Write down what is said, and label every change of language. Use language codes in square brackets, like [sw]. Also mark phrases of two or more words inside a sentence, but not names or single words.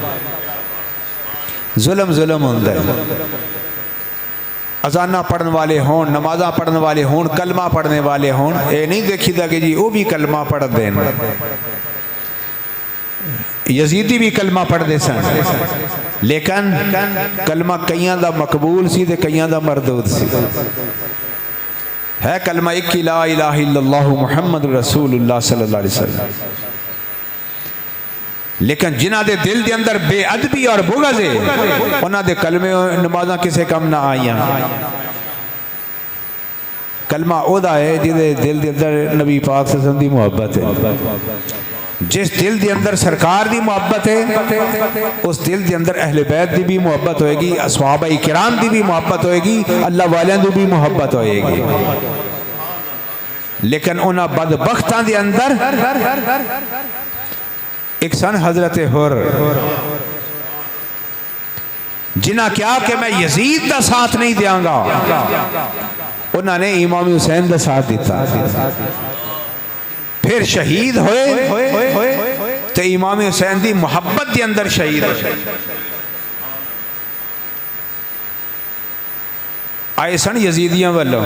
[ur] ظلم ظلم ہوتا ہے. اذانا پڑھنے والے ہوں، نمازا پڑھنے والے ہوں، کلمہ پڑھنے والے ہوں، یہ نہیں دیکھیدا کہ جی وہ بھی کلمہ پڑھ دیں. [pa] یزیدی بھی کلمہ پڑھتے سن، لیکن کلمہ کئیاں دا مقبول سی تے کئیاں دا مردود سی. [ur] ہے کلمہ ایک ہی, [ar] لا إله إلا الله محمد رسول الله صلى الله عليه وسلم. [pa] لیکن جنہاں دے دل دے اندر بےادبی اور بغض ہے انہاں دے کلمے نمازاں کسے کم نہ آئیاں. کلمہ اوہدا ہے جہدے دل دے اندر نبی پاک [ar] صلى الله عليه وسلم [pa] دی محبت ہے. [ur] جس دل کے اندر سرکار کی محبت ہے اس دل کے اندر اہل بیت کی بھی محبت ہوئےگی، صحابہ کرام کی بھی محبت ہوئےگی، اللہ والیاں کی بھی محبت ہوئےگی. [pa] لیکن انہاں بدبختاں دے اندر ایک سن حضرت حر, [ur] جنہیں کیا کہ میں یزید کا ساتھ نہیں دیں گا، انہوں نے امام حسین کا ساتھ دتا. پھر شہید ہوئے تو امام حسین کی محبت کے اندر شہید آئے سن یزیدیاں والوں.